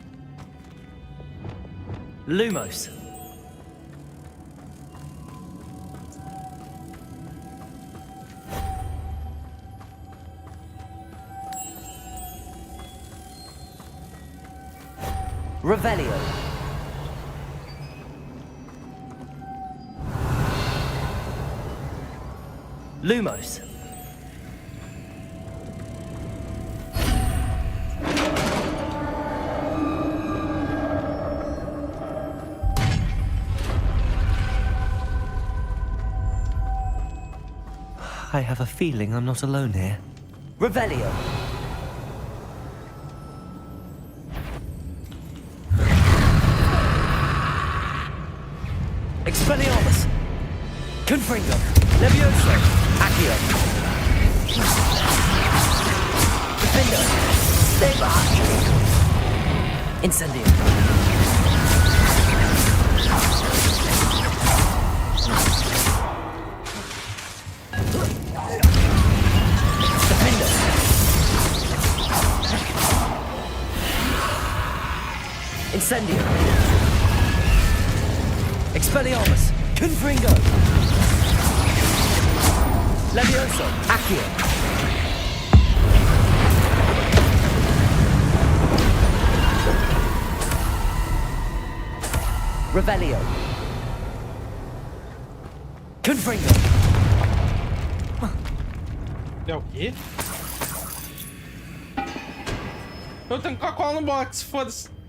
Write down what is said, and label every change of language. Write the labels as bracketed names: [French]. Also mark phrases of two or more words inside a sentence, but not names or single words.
[English] Lumos. Revelio. Lumos. I have a feeling I'm not alone here. Revelio. Expelliarmus. Confringo. Levioso. Accio. Defender! Stay back! Incendio! Defender! Incendio! Expelliarmus! Confringo! Levioso! Accio! Revelio. Confringo. [Portuguese] É o quê? Eu tenho Coca-Cola no box, foda-se.